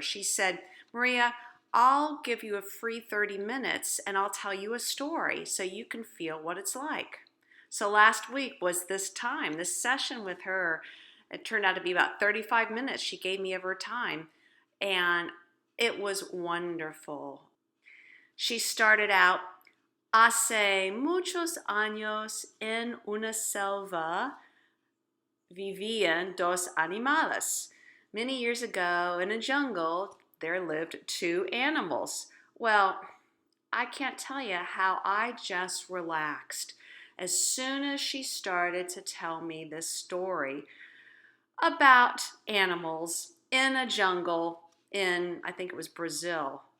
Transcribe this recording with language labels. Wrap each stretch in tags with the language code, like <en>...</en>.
<en>She said, Maria, I'll give you a free 30 minutes and I'll tell you a story so you can feel what it's like. So last week was this time, this session with her. It turned out to be about 35 minutes. She gave me of her time, and it was wonderful. She started out,</en> <es>hace muchos años en una selva vivían dos animales.</es> <en>Many years ago in a jungle, there lived two animals. Well, I can't tell you how I just relaxed as soon as she started to tell me this story about animals in a jungle in, I think it was Brazil.</en>